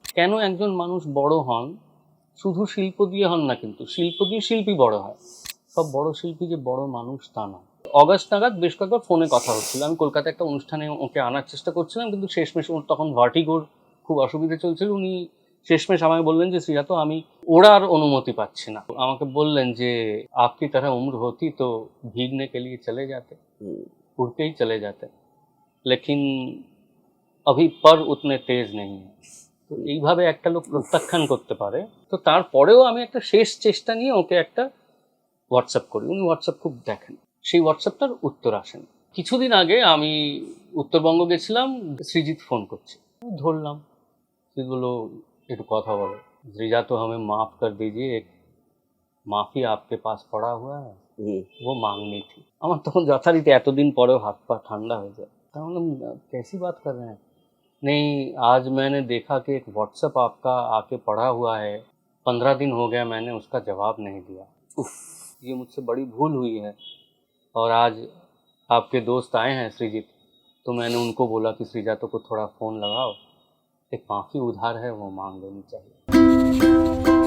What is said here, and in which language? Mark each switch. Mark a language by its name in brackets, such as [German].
[Bangla] কেন একজন মানুষ বড় হন, শুধু শিল্প দিয়ে হন না, কিন্তু শিল্প দিয়ে শিল্পী বড় হয়। সব বড় শিল্পী যে বড় মানুষ তা না। অগাস্ট নাগাদ বেশ কয়েকবার ফোনে কথা হচ্ছিল, আমি কলকাতায় একটা অনুষ্ঠানে ওকে আনার চেষ্টা করছিলাম, কিন্তু শেষমেশ ওর তখন ভার্টিগোর খুব অসুবিধা চলছিল। উনি শেষমেশ আমাকে বললেন যে শ্রীজাত, আমি ওড়ার অনুমতি পাচ্ছি না। আমাকে বললেন যে [Hindi] আপকি तरह उम्र होती तो भीगने के लिए चले जाते, उड़ के ही चले जाते, लेकिन अभी पर उतने तेज नहीं है। [Bangla] তো এইভাবে একটা লোক প্রত্যাখ্যান করতে পারে। তো তারপরেও আমি একটা শেষ চেষ্টা নিয়ে ওকে একটা হোয়াটসঅ্যাপ করি। উনি হোয়াটসঅ্যাপ খুব দেখেন। সেই হোয়াটসঅ্যাপটার উত্তর আসেন। কিছুদিন আগে আমি উত্তরবঙ্গ গেছিলাম, সৃজিত ফোন করছে, আমি ধরলাম। সৃজিত বললো একটু কথা বলো। [Hindi] सृजा तो हमें माफ कर दीजिए, एक माफी आपके पास पड़ा हुआ है, वो मांगनी थी। [Bangla] আমার তখন যথারীতি এতদিন পরেও হাত পা ঠান্ডা হয়ে যায়। তা বললাম [Hindi] कैसी बात कर रहे हैं? नहीं, आज मैंने देखा कि एक व्हाट्सएप आपका आके पड़ा हुआ है, 15 दिन हो गया, मैंने उसका जवाब नहीं दिया। उफ, ये मुझसे बड़ी भूल हुई है। और आज आपके दोस्त आए हैं सृजित, तो मैंने उनको बोला कि सृजात को थोड़ा फ़ोन लगाओ, एक माफ़ी उधार है वो मांग लेनी चाहिए।